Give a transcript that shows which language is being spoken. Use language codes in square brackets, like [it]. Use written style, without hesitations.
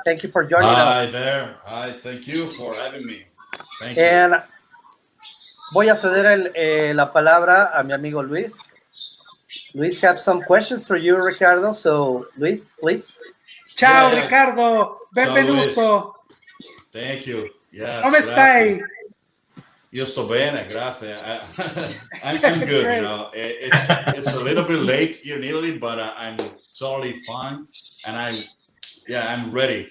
[en] Thank you for joining us. Hi there. Hi, thank you for having me. Thank you. [es] And voy a ceder la palabra a mi amigo Luis. [en] Luis have some questions for you, Riccardo. So, Luis, please. [it] Ciao, [en] Yeah. [it] Riccardo, benvenuto. [en] Thank you. Yeah. [it] Come stai? Io sto bene, grazie. [en] I'm good. Great. You know, it's a little bit late here in Italy, but I'm totally fine, and I'm ready.